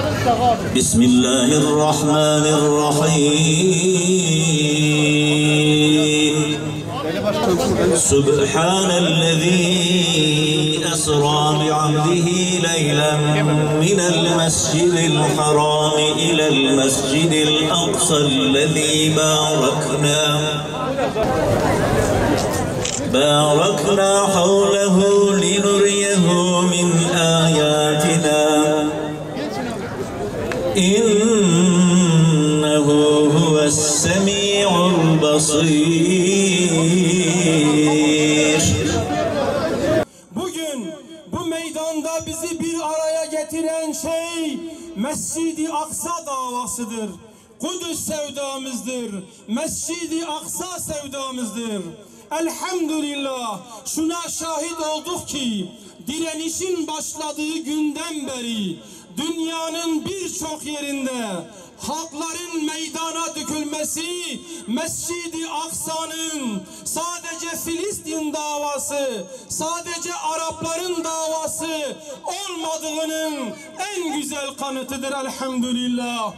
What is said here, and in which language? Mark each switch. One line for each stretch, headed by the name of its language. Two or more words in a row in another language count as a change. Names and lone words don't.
Arabic: Bismillahirrahmanirrahim. سبحان الذي أسرى بعبده ليلا من المسجد الحرام إلى المسجد الأقصى الذي باركنا حوله لنريه من آياتنا إنه هو السميع البصير.
Turkish: Bugün bu meydanda bizi bir araya getiren şey Mescid-i Aksa davasıdır. Kudüs sevdamızdır. Mescid-i Aksa sevdamızdır. Elhamdülillah şuna şahit olduk ki direnişin başladığı günden beri dünyanın birçok yerinde halkların meydana dökülmesi Mescid-i Aksa'nın sadece Filistin davası, sadece Arapların davası olmadığının en güzel kanıtıdır elhamdülillah.